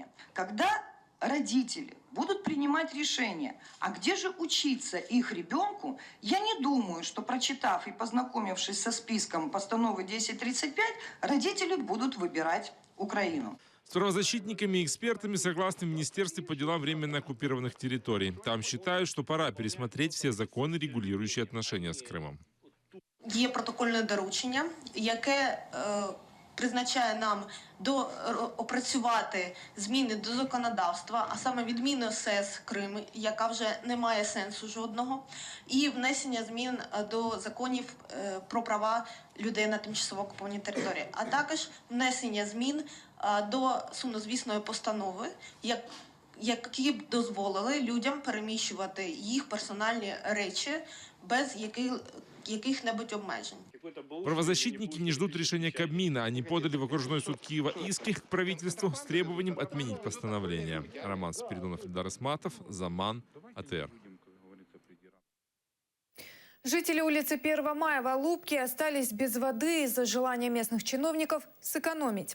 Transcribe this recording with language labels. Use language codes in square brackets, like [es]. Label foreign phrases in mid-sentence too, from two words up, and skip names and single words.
[ru] Когда родители будут принимать решение, а где же учиться их ребенку, я не думаю, что, прочитав и познакомившись со списком постановы 1035, родители будут выбирать Украину. С правозащитниками и экспертами согласны в Министерстве по делам временно оккупированных территорий. Там считают, что пора пересмотреть все законы, регулирующие отношения с Крымом. [uk] Є протокольне доручення, яке призначає нам опрацювати зміни до законодавства, а саме відміну СЕС Крим, яка вже не має сенсу жодного, і внесення змін до законів про права людей на тимчасово окупованій території, а також внесення змін до сумнозвісної постанови, які б дозволили людям переміщувати їх персональні речі без яких-небудь обмежень. [ru] Правозащитники не ждут решения Кабмина. Они подали в окружной суд Киева иски к правительству с требованием отменить постановление. Роман Спиридонов, Эльдар Исматов, Заман, АТР. Жители улицы 1 мая в Алупке остались без воды из-за желания местных чиновников сэкономить.